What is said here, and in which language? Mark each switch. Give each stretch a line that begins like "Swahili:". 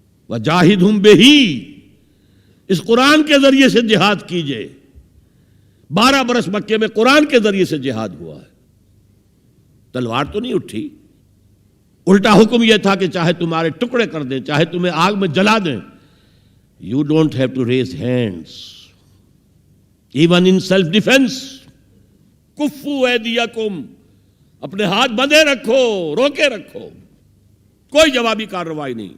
Arabic: وَجَاهِدْهُمْ بِهِ،
Urdu: اس قرآن کے ذریعے سے جہاد کیجئے. 12 برس مکے میں قرآن کے ذریعے سے جہاد ہوا ہے. تلوار تو نہیں اٹھی، الٹا حکم یہ تھا کہ چاہے تمہارے ٹکڑے کر دیں، چاہے تمہیں آگ میں جلا دیں.
English: You don't have to raise hands even in self defense.
Arabic: کفوا ایدیکم،
Urdu: اپنے ہاتھ بندھے رکھو، روکے رکھو، کوئی جوابی کارروائی نہیں.